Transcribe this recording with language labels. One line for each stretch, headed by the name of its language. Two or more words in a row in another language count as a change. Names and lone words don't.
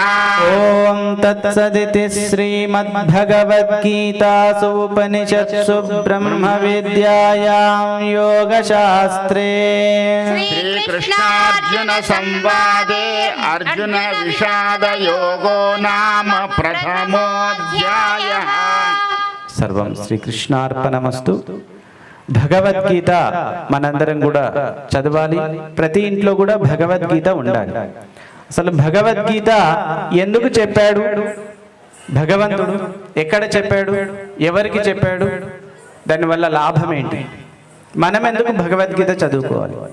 Sanskrit: ॐ तत्सदिति श्रीमद्भगवद्गीतासु उपनिषत्सु ब्रह्मविद्यायां योगशास्त्रे श्रीकृष्णार्जुन संवादे अर्जुन विषाद योगो नाम प्रथमोऽध्यायः సర్వం శ్రీకృష్ణార్పణమస్తు.
Telugu: భగవద్గీత మనందరం కూడా చదవాలి. ప్రతి ఇంట్లో కూడా భగవద్గీత ఉండాలి. అసలు భగవద్గీత ఎందుకు చెప్పాడు భగవంతుడు, ఎక్కడ చెప్పాడు, ఎవరికి చెప్పాడు, దానివల్ల లాభం ఏంటి, మనం ఎందుకు భగవద్గీత చదువుకోవాలి?